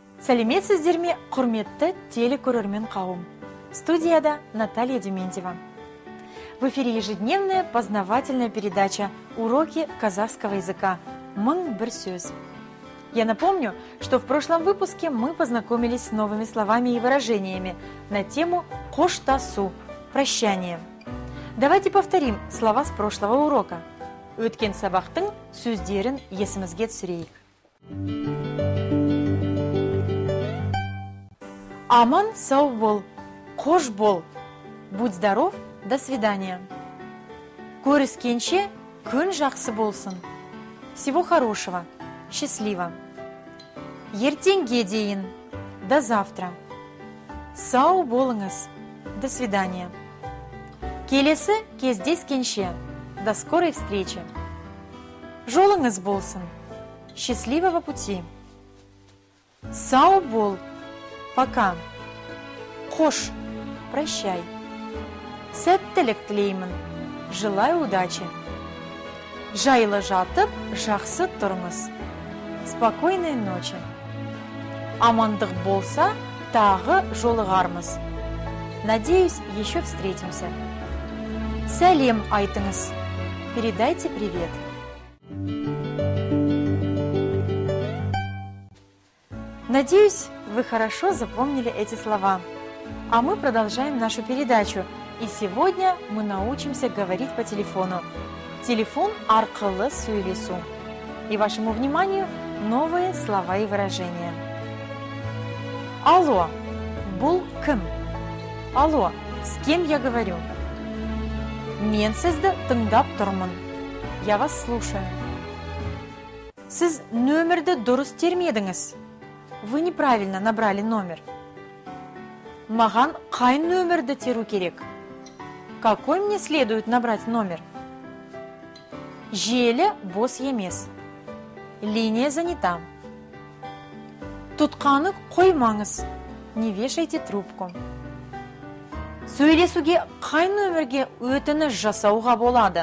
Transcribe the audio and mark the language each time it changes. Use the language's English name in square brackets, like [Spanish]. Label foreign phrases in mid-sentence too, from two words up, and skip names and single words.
[Kazakh] Сәлеметсіздер ме, құрметті телекөрермен қауым. Студияда Наталья Дементьева. [Russian] В эфире ежедневная познавательная передача «Уроки казахского языка. [Kazakh] Мың бір сөз». [Russian] Я напомню, что в прошлом выпуске мы познакомились с новыми словами и выражениями на тему «Қоштасу» – «прощание». Давайте повторим слова с прошлого урока. [Kazakh] Өткен сабақтың сөздерін есімізге түсірейік. Аман сау бол, қош бол, [Russian] будь здоров, до свидания. [Kazakh] Көріскенше күн жақсы болсын. [Russian] Всего хорошего, счастливо. [Kazakh] Ертеңге дейін, [Russian] до завтра. [Kazakh] Сау болыңыз, [Russian] до свидания. [Kazakh] Келесі кездескенше, [Russian] до скорой встречи. [Kazakh] Жолыңыз болсын, [Russian] счастливого пути. [Kazakh] Сау бол, пока. Қош, прощай. Сәттілік тілеймін, [Russian] желаю удачи. [Kazakh] Жайлы жатып, жақсы тұрыңыз. [Russian] Спокойной ночи. [Kazakh] Амандық болса, тағы жолығармыз. [Russian] Надеюсь, еще встретимся. [Kazakh] Сәлем айтыңыз. [Russian] Передайте привет. Надеюсь, вы хорошо запомнили эти слова. А мы продолжаем нашу передачу. И сегодня мы научимся говорить по телефону. [Kazakh] Телефон арқылы сөйлесу. [Russian] И вашему вниманию новые слова и выражения. Алло, [Kazakh] бұл кім? [Russian] Алло, с кем я говорю? [Kazakh] Мен сізді тыңдап тұрмын. [Russian] Я вас слушаю. [Kazakh] Сіз нөмірді дұрыс термедіңіз. [Russian] Вы неправильно набрали номер. [Kazakh] Маған қай нөмірді теру керек? [Russian] Какой мне следует набрать номер? [Kazakh] Желі бос емес. [Russian] Линия занята. [Kazakh] Тұтқаны қоймаңыз. [Russian] Не вешайте трубку. [Kazakh] Сөйлесуге қай нөмірге өтініш жасауға болады?